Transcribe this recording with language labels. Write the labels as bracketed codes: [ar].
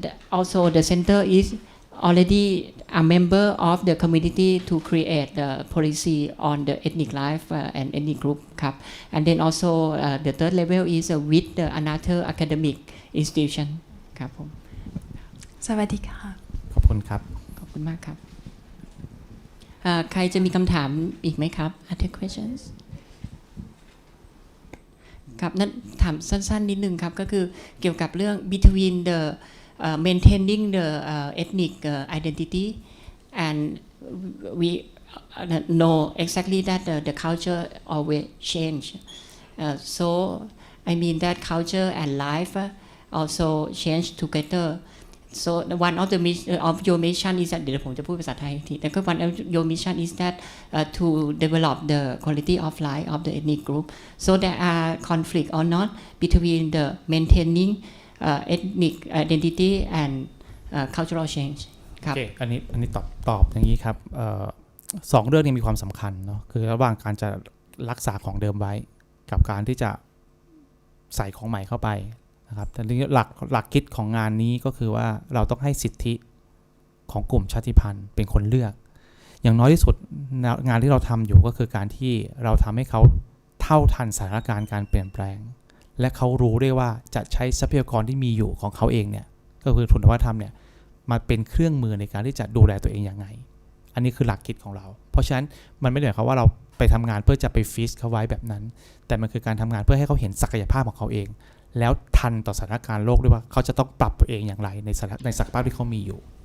[en] Also, the center is already a member of the community to create the policy on the ethnic life and ethnic group. And then also the third level is with the another academic institution. [th] ครับผม สวัสดีค่ะ ขอบคุณครับ ขอบคุณมากครับใครจะมีคำถามอีกไหมครับ [en] Other questions [th] ครับนั่นถามสั้นๆนิดนึงครับก็คือเกี่ยวกับเรื่อง [en] between the maintaining the ethnic identity and we know exactly that the culture always change. So I mean that culture and life also change together. So one of the of your mission is that [th] เดี๋ยวผมจะพูดภาษาไทยทีแต่ก็ [en] one of your mission is that to develop the quality of life of the ethnic group. So there are conflict or not between the maintaining ethnic identity and cultural change. [th] ครับ โอเคอันนี้ตอบอย่างนี้ครับสองเรื่องนี้มีความสำคัญเนาะคือระหว่างการจะรักษาของเดิมไว้กับการที่จะใส่ของใหม่เข้าไปนะครับแต่หลักคิดของงานนี้ก็คือว่าเราต้องให้สิทธิ ของกลุ่มชาติพันธุ์เป็นคนเลือกอย่างน้อยที่สุดงานที่เราทำอยู่ก็คือการที่เราทำให้เขาเท่าทันสถานการณ์การเปลี่ยนแปลงและเขารู้ได้ว่าจะใช้ทรัพยากรที่มีอยู่ของเขาเองเนี่ยก็คือทุนวัฒนธรรมเนี่ยมาเป็นเครื่องมือในการที่จะดูแลตัวเองอย่างไงอันนี้คือหลักคิดของเราเพราะฉะนั้นมันไม่ได้หมายความว่าเราไปทำงานเพื่อจะไปฟีสเขาไว้แบบนั้นแต่มันคือการทำงานเพื่อให้เขาเห็นศักยภาพของเขาเองแล้วทันต่อสถานการณ์โลกด้วยว่าเขาจะต้องปรับตัวเองอย่างไรในศักยภาพที่เขามีอยู่